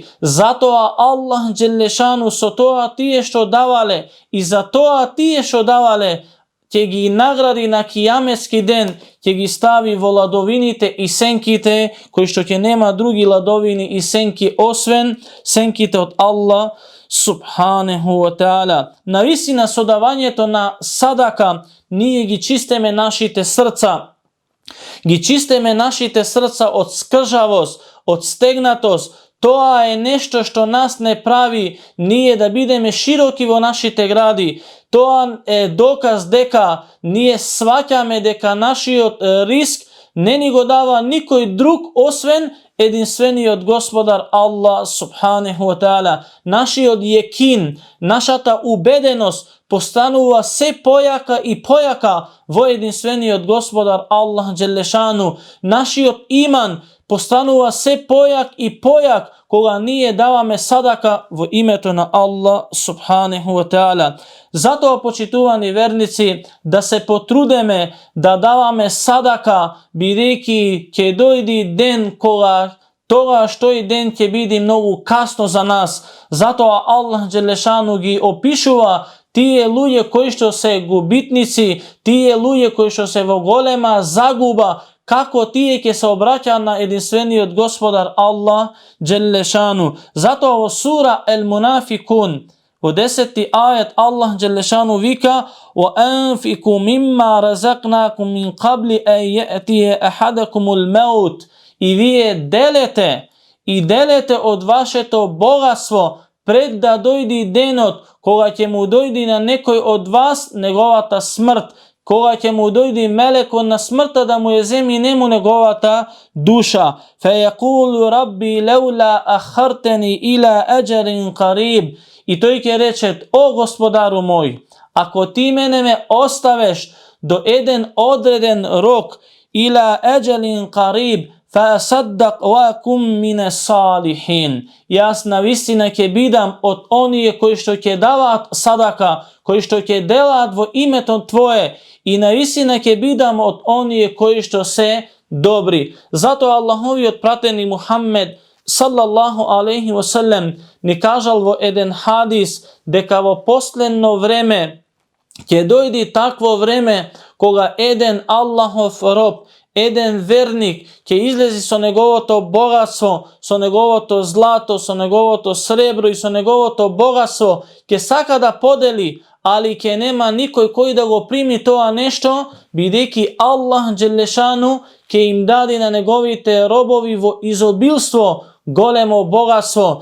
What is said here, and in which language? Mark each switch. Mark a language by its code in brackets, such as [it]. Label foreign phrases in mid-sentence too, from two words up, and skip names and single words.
[mk] Затоа Аллах џелешану со тоа тие што давале и за тоа тие што давале ќе ги награди на кијаметски ден, ќе ги стави во ладовините и сенките, кои што ќе нема други ладовини и сенки освен сенките од Аллах [ar] субханеху ва таала. [mk] Навистина со давањето на садака ние ги чистиме нашите срца. Ги чистиме нашите срца од скржавост, од стегнатост. Тоа е нешто што нас не прави ние да бидеме широки во нашите гради. Тоа е доказ дека ние сваќаме дека нашиот риск не ни го дава никој друг освен единствениот Господар Аллах [ar] субханеху ва таала. [mk] Нашиот јекин, нашата убеденост постанува се појака и појака во единствениот Господар Аллах џелешану. Нашиот иман постанува се појак и појак кога ние даваме садака во името на Аллах [ar] субханеху ва таала. [mk] Затоа, почитувани верници, да се потрудеме да даваме садака, бидејќи ќе дојди ден кога тогаш тој ден ќе биде многу касно за нас. Затоа Аллах џелешану ги опишува тие луѓе кои што се губитници, тие луѓе кои што се во голема загуба, како тие ќе се обраќаат на единствениот Господар Аллах џелешану. Затоа во сура Ел-Мунафикун во 10 ајет Аллах џелешану вика: [ar] "وأنفقوا مما رزقناكم من قبل أن يأتي أحدكم الموت." [mk] И вие делете од вашето богатство пред да дојди денот кога ќе му дојди на некој од вас неговата смрт, кога ќе му дојди мелекот на смртта да му ја земи нему неговата душа. [ar] فيقول رب لولا أخرتني إلى أجل قريب. [mk] И тој ќе рече: "О Господару мој, ако ти мене ме оставеш до еден одреден рок, [ar] إلى أجل قريب فأصدق وأكن من الصالحين." [mk] Јас навистина ќе бидам од оние кои што ќе даваат садака, кои што ќе делаат во името Твое, и навистина ќе бидам од оние кои што се добри. Затоа Аллаховиот пратени Мухаммед [ar] صلى الله عليه وسلم [mk] ни кажал во еден хадис дека во последно време ќе дојди такво време кога еден Аллахов роб, један верник ќе излези са његово богатство, са његово злато, са његово сребро и са његово богатство, ќе сака да подели, али ќе нема никој који да го прими то нешто, бидејќи Аллах Џелешану ќе им дади на његовите робови во изобилство, големо богатство.